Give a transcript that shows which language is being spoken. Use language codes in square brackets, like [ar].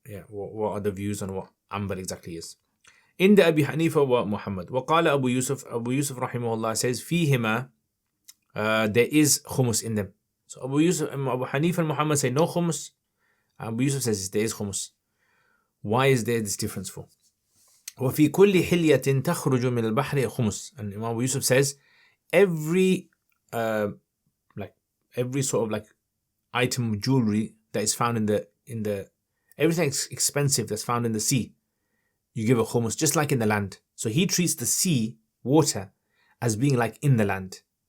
[en] Yeah, what are the views on what amber exactly is? In the Abi Hanifa wa Muhammad, وقال Abu Yusuf rahimahullah says [ar] فيهما, [en] there is khumus in them. So Abu Hanifa and Muhammad say no khumus. Abu Yusuf says there is khumus. Why is there this difference for? [ar] وفي كل حلية تخرج من البحر خمس. [en] And Imam Abu Yusuf says every sort of like item jewelry that is found in the everything expensive that's found in the sea, you give a khumus, just like in the land. So he treats the sea water as being like in the land.